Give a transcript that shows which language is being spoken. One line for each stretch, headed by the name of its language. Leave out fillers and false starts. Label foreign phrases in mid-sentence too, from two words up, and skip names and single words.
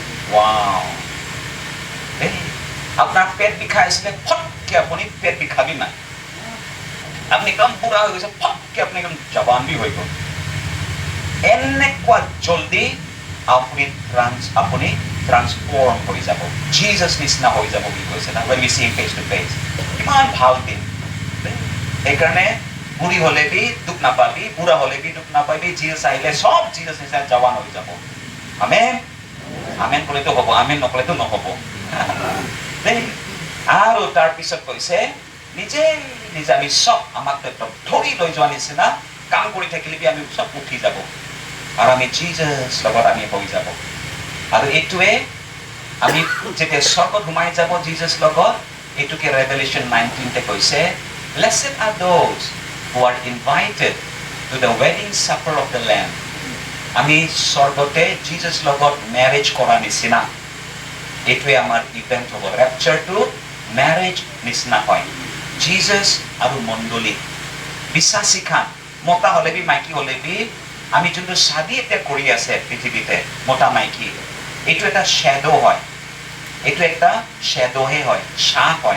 Assamese: ৱাও, আপোনাৰ পেট বিষাই আছিলে, ফটকে আপুনি পেট বিষাবি নাই। আপনি একদম বুঢ়া হৈ গৈছে, ফটকে আপুনি একদম জৱান হৈ গ'ল। এনেকুৱা জলদি আপুনি ট্ৰান্সফৰ্ম হৈ যাব, জিজাছ নিচিনা হৈ যাব বুলি কৈছে না,
English: when we see him face to face।
Assamese: ইমান ভাল দিন। সেইকাৰণে বুঢ়ী হলে বি দুখ নাপাবি, বুঢ়া হলে বি দুখ নাপাবি, জিজাছ আহিলে সব জিজাছ নিচিনা জৱান হৈ যাব। আমেন, আমেন কলেতো হ'ব, আমেন নকলেতো নহ'ব। আৰু তাৰপিছত কৈছে নিজে নিজে আমি সব আমাক একদম ধৰি লৈ যোৱা নিচিনা কাম কৰি থাকিলে আমি সব উঠি যাব আৰু আমি জিজাছ লগত আমি হৈ যাব। আৰু এইটোৱে আমি যেতিয়া স্বৰ্গত সোমাই যাব জিজাছ লগত, এইটোকে ৰেভেলেশ্যন 19 কৈছে,
English: blessed are those who are invited to the wedding supper of the Lamb।
Assamese: আমি স্বৰ্গতে জিজাছ লগত মেৰেজ কৰা নিচিনা, এইটোৱে আমাৰ ইভেন্ট হ'ব। ৰেপচাৰটো মেৰেজ নিচিনা হয়। জিজাছ আৰু মণ্ডলী বিশ্বাসী খান, মতা হলে বি মাইকী হলে বি, আমি যোনটো শাদী এতিয়া কৰি আছে পৃথিৱীতে মতা মাইকী, এইটো এটা শ্বেডো হয়, এইটো এটা শ্বেডোহে হয়, ছাঁ হয়।